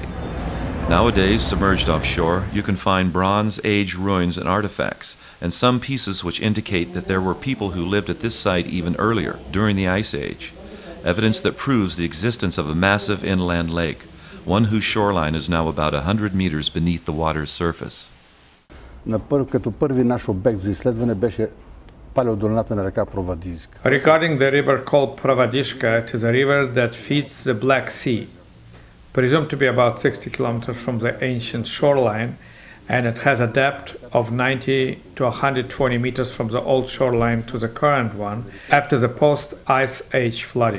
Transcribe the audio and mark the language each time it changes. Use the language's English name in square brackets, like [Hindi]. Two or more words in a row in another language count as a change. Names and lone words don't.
[English] Nowadays, submerged offshore, you can find Bronze Age ruins and artifacts, and some pieces which indicate that there were people who lived at this site even earlier, during the Ice Age. Evidence that proves the existence of a massive inland lake, one whose shoreline is now about 100 meters beneath the water's surface. [Bulgarian] Като първи наш обект за изследване беше палеодолината на река Pravadiska. [English] Regarding the river called Pravadiska, it is a river that feeds the Black Sea, presumed to be about 60 kilometers from the ancient shoreline, and it has a depth of 90 to 120 meters from the old shoreline to the current one after the post-Ice Age flooding.